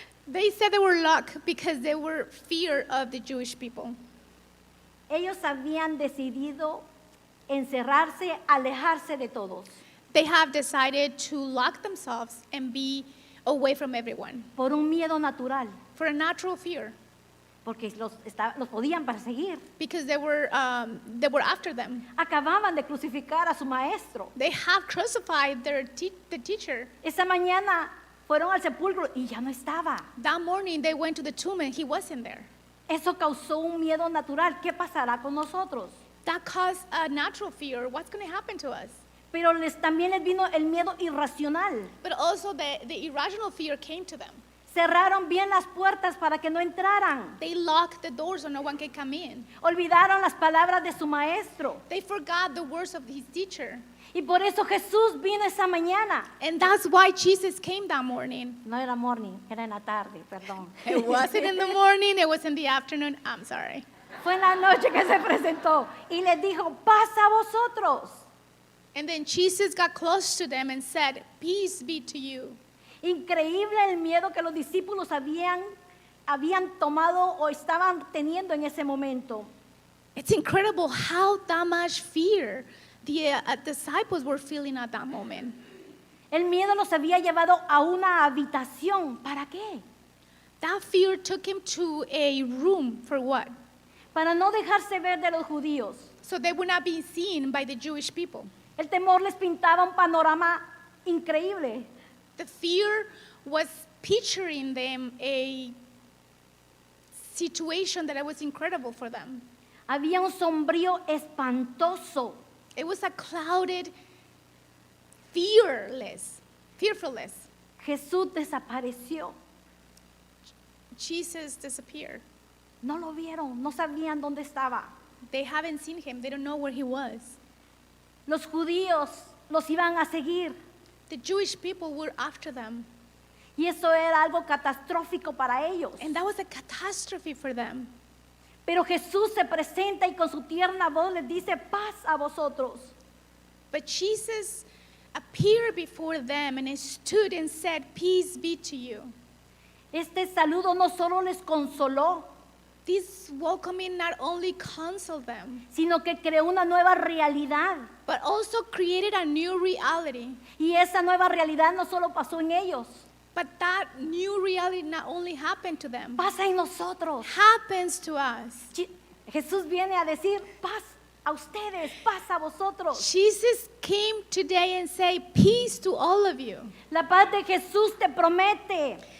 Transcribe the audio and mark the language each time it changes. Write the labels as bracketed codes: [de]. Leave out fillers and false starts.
[en] They said they were locked because they were fear of the Jewish people. [es] Ellos habían decidido encerrarse, alejarse de todos, [en] They have decided to lock themselves and be away from everyone [es] por un miedo natural, [en] for a natural fear [es] porque los podían perseguir. [en] because they were after them. [es] Acababan de crucificar a su maestro. [en] They have crucified the teacher. [es] Esa mañana fueron al sepulcro y ya no estaba. [en] That morning they went to the tomb and he wasn't there. [es] Eso causó un miedo natural. ¿Qué pasará con nosotros? [en] That caused a natural fear. What's going to happen to us? [es] Pero también les vino el miedo irracional. [en] But also the irrational fear came to them. [es] Cerraron bien las puertas para que no entraran. [en] They locked the doors so no one can come in. [es] Olvidaron las palabras de su maestro. [en] They forgot the words of his teacher. [es] Y por eso Jesús vino esa mañana. [en] And that's why Jesus came that morning. [es] No era morning, era en la tarde, perdón. [en] It wasn't in the morning, it was in the afternoon. I'm sorry. [es] Fue en la noche que se presentó y les dijo, paz a vosotros. [en] And then Jesus got close to them and said, "Peace be to you." [es] Increíble el miedo que los discípulos habían tomado o estaban teniendo en ese momento. [en] It's incredible how that much fear the disciples were feeling at that moment. [es] El miedo los había llevado a una habitación. ¿Para qué? [en] That fear took him to a room for what? [es] Para no dejarse ver de los judíos. [en] So they would not be seen by the Jewish people. [es] El temor les pintaba un panorama increíble. [en] The fear was picturing them a situation that was incredible for them. [es] Había un sombrío espantoso. [en] It was a clouded, fearfulness. [es] Jesús desapareció. [en] Jesus disappeared. [es] No lo vieron, no sabían dónde estaba. [en] They haven't seen him. They don't know where he was. [es] Los judíos los iban a seguir [en] The Jewish people were after them. [es] y eso era algo catastrófico para ellos. [en] And that was a catastrophe for them. [es] Pero Jesús se presenta y con su tierna voz les dice, paz a vosotros. [en] But Jesus appeared before them and he stood and said, "Peace be to you." [es] Este saludo no solo les consoló, [en] This welcoming not only consoled them, [es] sino que creó una nueva realidad. [en] but also created a new reality. [es] Y esa nueva realidad no solo pasó en ellos, [en] But that new reality not only happened to them, [es] pasa en nosotros. [en] happens to us. [es] Jesús viene a decir, paz a ustedes, paz a vosotros. [en] Jesus came today and said, "Peace to all of you." [es] La paz de Jesús te promete